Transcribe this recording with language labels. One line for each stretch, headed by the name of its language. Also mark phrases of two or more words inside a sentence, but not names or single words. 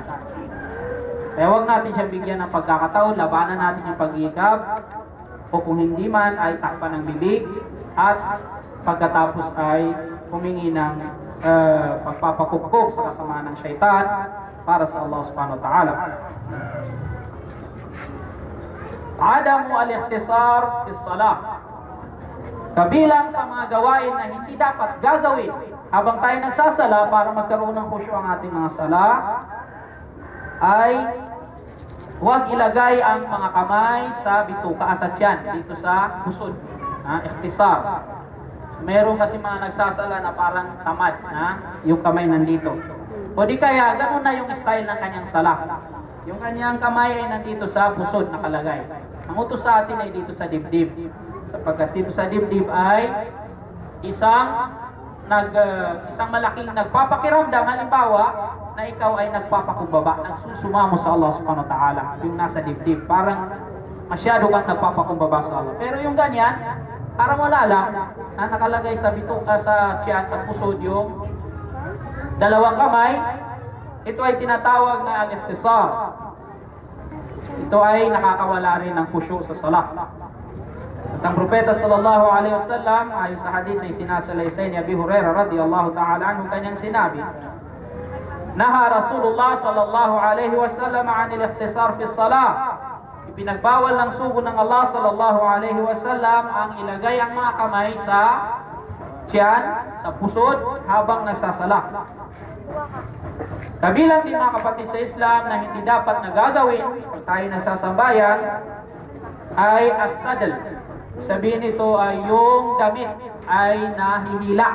Filipino: Kaya huwag natin siya bigyan ng pagkakataon, labanan natin yung pag-iikab, o kung hindi man ay takpan ng bibig, at pagkatapos ay humingi ng pagpapakupkop sa kasamaan ng syaitan para sa Allah
Arabic: سبحانه وتعالى. عدم الاختصار في الصلاة.
Filipino: Kabilang sa mga gawain na hindi dapat gagawin habang tayo nagsasala para magkaroon ng khusyu ang ating mga sala, ay huwag ilagay ang mga kamay sa bituka, sa tiyan, dito sa pusod. Ikhtisar. Meron kasi mga nagsasala na parang tamad, yung kamay nandito. O di kaya, ganun na yung style ng kanyang sala. Yung kanyang kamay ay nandito sa pusod nakalagay. Ang utos sa atin ay dito sa dibdib. Sapagkat dito sa dibdib ay isang malaking nagpapakiramdam, halimbawa na ikaw ay nagpapakumbaba, nagsusumamo sa Allah
Arabic: سبحانه وتعالى,
Filipino: yung nasa dibdib, parang masyado kang nagpapakumbaba sa Allah. Pero yung ganyan, parang wala lang, na nakalagay sa bituka, sa tiyan, sa pusod, yung dalawang kamay, ito ay tinatawag na al-ikhtisar. Ito ay nakakawala rin ng khusyu sa salat. At ang propeta
Arabic: صلى الله عليه وسلم,
Filipino: ayon sa hadith na isinasalaysay ni Abi Hurairah
Arabic: رضي الله تعالى عنه,
Filipino: kanyang sinabi,
Arabic: نهى رسول الله صلى الله عليه وسلم عن الاختصار في الصلاة.
Filipino: Ipinagbawal ng sugo ng Allah
Arabic: صلى الله عليه وسلم
Filipino: ang ilagay ang mga kamay sa tiyan, sa pusod habang nagsasala. Kabilang din mga kapatid sa Islam na hindi dapat nagagawin pag tayo nagsasambayan ay as-sadl. Sabihin ito ay yung damit ay nahihila.